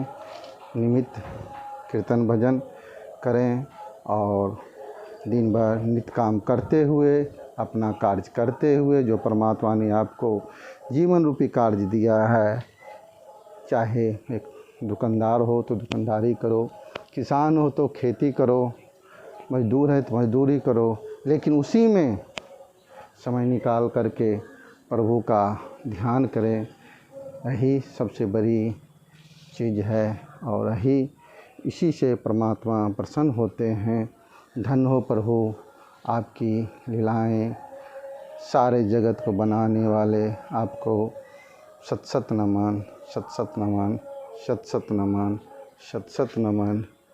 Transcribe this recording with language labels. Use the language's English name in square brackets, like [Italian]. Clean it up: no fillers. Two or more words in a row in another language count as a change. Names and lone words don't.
[Hindi] निमित्त कीर्तन भजन करें और दिन भर नित्य काम करते हुए, अपना कार्य करते हुए, जो परमात्मा ने आपको जीवन रूपी कार्य दिया है, चाहे एक दुकानदार हो तो दुकानदारी करो, किसान हो तो खेती करो, मज़दूर है तो मज़दूरी करो, लेकिन उसी में समय निकाल करके प्रभु का ध्यान करें। यही सबसे बड़ी चीज़ है और इसी से परमात्मा प्रसन्न होते हैं। धन्य हो प्रभु, आपकी लीलाएं, सारे जगत को बनाने वाले आपको सत सत नमन, सत सत नमन, सत सत नमन, सत सत नमन।